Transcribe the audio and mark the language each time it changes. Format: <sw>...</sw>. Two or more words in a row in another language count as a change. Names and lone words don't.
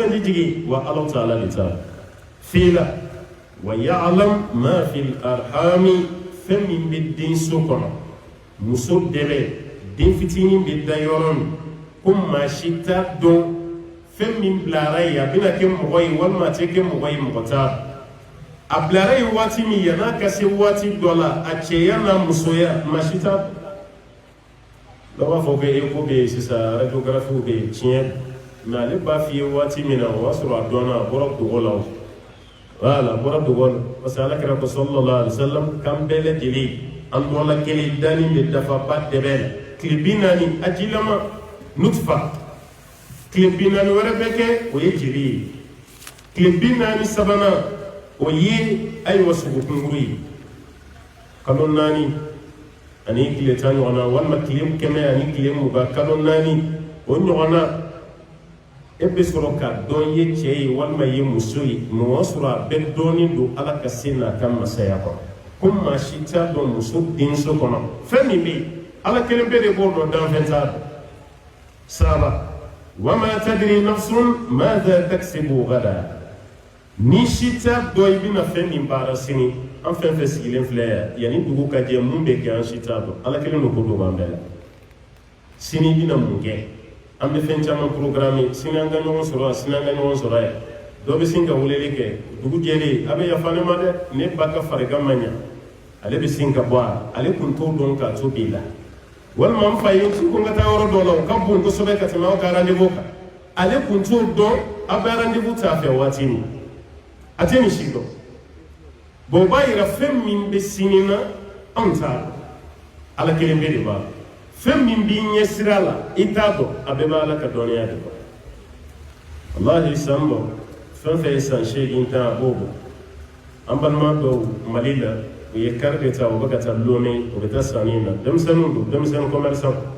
<bm>sanji jigin wa ala ta ala de ta fila</bm> <ar>ويعلم ما في الأرحام</ar> <bm>fɛn min bɛ den so kɔnɔ muso dɛbɛ den fitinin bɛ da yɔrɔ min ko maa si t'a dɔn fɛn min bilara yen a bɛna kɛ mɔgɔ ye walima a tɛ kɛ mɔgɔ ye mɔgɔ t'a a bilara yen waati min yan'a ka se waati dɔ la a cɛya n'a musoya maa si t'a dɔn dɔw b'a fɔ ko eko bɛ yen sisan radiographiw bɛ yen tiɲɛ mais ale b'a f'i ye waati min na o b'a sɔrɔ a dɔnna a bɔra dogo la o voilà a bɔra dogo la parce que alakira ko</bm> <ar>صلى الله عليه وسلم</ar> <bm>kan bɛɛ lajɛlen an dɔla kelen dani bɛ dafa ba dɛbɛ la tile 40 a jilama nutfa tile 40 wɛrɛ bɛ kɛ o ye jeli ye tile 40 sabanan o ye ayiwa sogokunguru ye kalo 4 ani tile 10 ɲɔgɔn na walima tile 100 ani tile 20 kalo 4 o ɲɔgɔn na e bɛ sɔrɔ ka dɔn ye cɛ ye walima ye muso ye mɛ o y'a sɔrɔ a bɛɛ dɔɔnin don ala ka se n'a ka masaya kɔnɔ ko maa si t'a dɔn muso denso kɔnɔ fɛn min bɛ yen ala kelen bɛ de b'o dɔn danfɛn t'a dɔn saba</bm> <ar>وما تدري نفس ماذا تكسب غدا</ar> <bm>ni si t'a dɔn i bɛna fɛn min baara sini an fɛn fɛn sigilen filɛ yan yanni dugu ka jɛ mun bɛ kɛ an si t'a dɔn ala kelen do ko dɔ b'an bɛɛ la sini i bɛna mun kɛ an bɛ fɛn caman programme sini an ka ɲɔgɔn sɔrɔ yan sini an ka ɲɔgɔn sɔrɔ yan dɔ bɛ sin ka weleli kɛ dugu jɛlen a bɛ yafa ne ma dɛ ne ba ka farigan ma ɲa ale bɛ sin ka bɔ a ale kun t'o dɔn k'a to b'i la walima n fa ye ko n ka taa yɔrɔ dɔ la o ka bon kosɛbɛ ka tɛmɛ aw ka rendez-vous kan ale kun t'o dɔn a bɛ rendez-vous t'a fɛ waati min a tɛ nin si dɔn bon o b'a yira fɛn min bɛ sini na anw t'a dɔn ala kelen bɛ de b'a dɔn fɛn min b'i ɲɛ sira la i t'a dɔn a bɛɛ b'a ala ka dɔnniya de kɔnɔ walahi san dɔ fɛn fɛn ye san 8 tan a b'o bɔ an balima dɔw mali la u ye kari de ta u bɛ ka taa lome u bɛ taa sanni na denmisɛnninw don denmisɛnnin commerçant</bm>